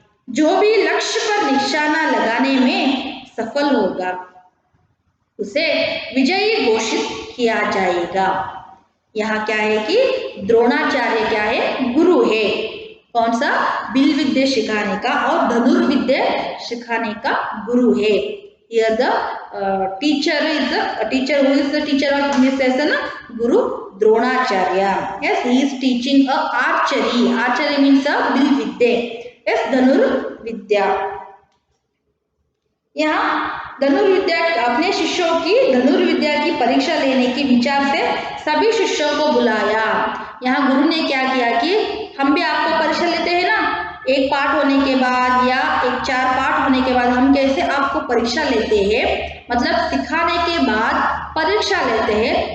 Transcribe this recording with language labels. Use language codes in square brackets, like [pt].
[hi] जो भी लक्ष्य पर निशाना लगाने में सफल होगा उसे विजयी घोषित किया जाएगा. यहाँ क्या है कि द्रोणाचार्य क्या है? गुरु है. कौन सा? बिल विद्या सिखाने का और धनुर्विद्या सिखाने का गुरु है. [en] Here the teacher is the teacher. Who is the teacher of this lesson? Guru Dronacharya. Yes, he is teaching a archery. Archery means a बिल विद्या. [hi] Yes, धनुर्विद्या. यहाँ धनुर्विद्या अपने शिष्यों की धनुर्विद्या की परीक्षा लेने के विचार से सभी शिष्यों को बुलाया. यहाँ गुरु ने क्या किया कि हम भी आपको परीक्षा लेते हैं ना, एक पाठ होने के बाद या एक 4 पाठ होने के बाद हम कैसे आपको परीक्षा लेते हैं, मतलब सिखाने के बाद परीक्षा लेते हैं.